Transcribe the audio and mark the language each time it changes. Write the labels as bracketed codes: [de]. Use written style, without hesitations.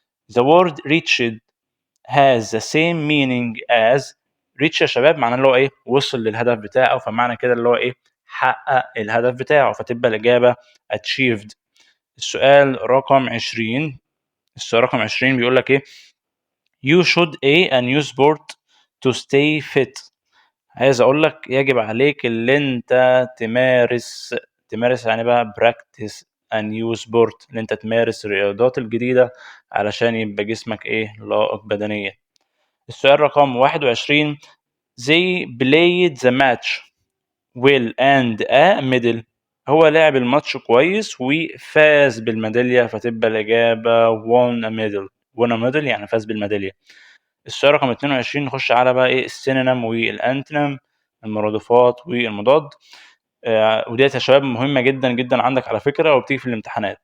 [en] The word reached has the same meaning as reach [ar] يا شباب، معناه اللي هو وصل للهدف بتاعه، فمعنى كده اللي هو حقق الهدف بتاعه، فتبقى الإجابة achieved. السؤال رقم 20 بيقول لك [en] you should a new sport to stay fit. [ar] عايز اقول لك يجب عليك اللي انت تمارس يعني بقى [en] practice a new sport، [ar] اللي انت تمارس الرياضات الجديدة علشان يبقى جسمك لائق بدنيا. السؤال رقم 21 [en] they played the match well and a medal. [ar] هو لعب الماتش كويس وفاز بالميدالية، فتبقى الإجابة [en] won a medal [ar] يعني فاز بالميدالية. السؤال رقم 22 نخش على بقى السينونيم والانتونيم، المرادفات والمضاد. وديت يا شباب مهمة جدا جدا عندك على فكرة، وبتيجي في الامتحانات.